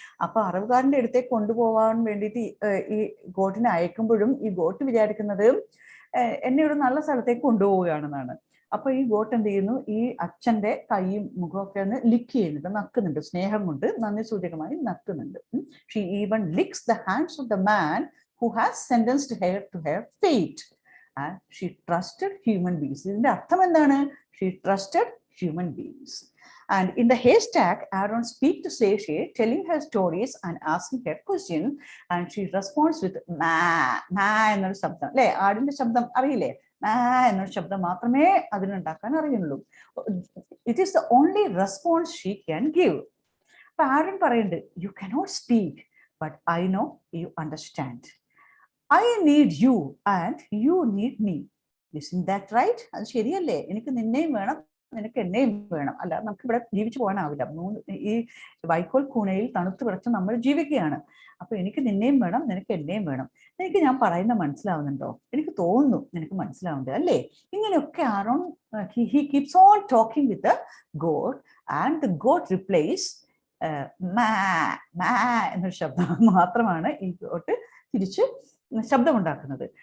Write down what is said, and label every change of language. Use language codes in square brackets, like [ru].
[ml] അപ്പൊ അറവുകാരന്റെ അടുത്തേക്ക് കൊണ്ടുപോകാൻ വേണ്ടിയിട്ട് ഈ ഗോട്ടിനെ അയക്കുമ്പോഴും ഈ ഗോട്ട് വിചാരിക്കുന്നത് എന്നെ ഒരു നല്ല സ്ഥലത്തേക്ക് കൊണ്ടുപോവുകയാണെന്നാണ്. അപ്പൊ ഈ ഗോട്ട് എന്ത് ചെയ്യുന്നു, ഈ അച്ഛന്റെ കൈയും മുഖമൊക്കെ ഒന്ന് ലിക്ക് ചെയ്യുന്നുണ്ട്, നക്കുന്നുണ്ട്, സ്നേഹം കൊണ്ട് നന്ദി സൂചകമായി നക്കുന്നുണ്ട്. [en] She even licks the hands of the man who has sentenced her to her fate. And she trusted human beings. [ml] ഇതിന്റെ അർത്ഥം എന്താണ്? [en] She trusted human beings. And in the haystack, Aaron speaks to Slashy, telling her stories and asking her questions, and she responds with ma, ma [ml] എന്നൊരു ശബ്ദം അല്ലേ? ആടിന്റെ ശബ്ദം അറിയില്ലേ? ma എന്നൊരു ശബ്ദം മാത്രമേ അതിനുണ്ടാക്കാൻ അറിയുള്ളൂ. [en] It is the only response she can give. [ml] അപ്പൊ ആരൻ പറയുന്നുണ്ട്, [en] you cannot speak, but I know you understand. I need you and you need me. Isn't that right? [ml] അത് ശരിയല്ലേ? എനിക്ക് നിന്നെയും വേണം, നിനക്ക് എന്നെയും വേണം. അല്ല, നമുക്ക് ഇവിടെ ജീവിച്ചു പോകാനാവില്ല. ഈ വൈക്കോൽ കൂനയിൽ തണുത്ത് വിറച്ച് നമ്മൾ ജീവിക്കുകയാണ്. അപ്പൊ എനിക്ക് നിന്നെയും വേണം, നിനക്ക് എന്നെയും വേണം. എനിക്ക് ഞാൻ പറയുന്ന മനസ്സിലാവുന്നുണ്ടോ? എനിക്ക് തോന്നുന്നു നിനക്ക് മനസ്സിലാവുന്നുണ്ട് അല്ലേ? ഇങ്ങനെയൊക്കെ Aaron [en] he keeps on talking with the goat, and the goat replies [ml] മാ മാ എന്നൊരു ശബ്ദം മാത്രമാണ് ഈ ഗോട്ട് തിരിച്ച് ശബ്ദമുണ്ടാക്കുന്നത്.